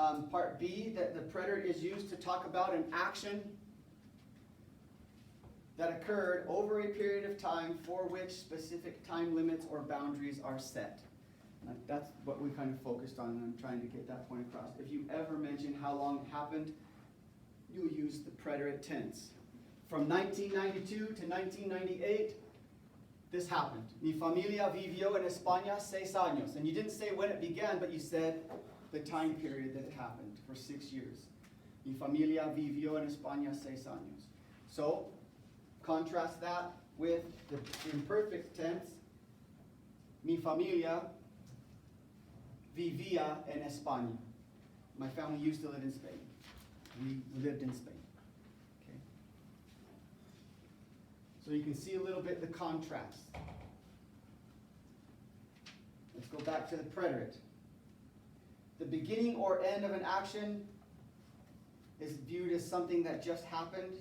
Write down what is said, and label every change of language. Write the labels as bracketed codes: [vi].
[en] Part B, that the preterite is used to talk about an action that occurred over a period of time for which specific time limits or boundaries are set. That's what we kind of focused on, and I'm trying to get that point across. If you ever mention how long it happened, you'll use the preterite tense. From 1992 to 1998, this happened. [es] Mi familia vivió en España 6 años. [en] And you didn't say when it began, but you said the time period that it happened, for 6 years. [es] Mi familia vivió en España 6 años. [en] So, contrast that with the imperfect tense. [es] Mi familia vivía en España. [en] My family used to live in Spain. We lived in Spain. Okay. So you can see a little bit the contrast. Let's go back to the preterite. The beginning or end of an action is viewed as something that just happened.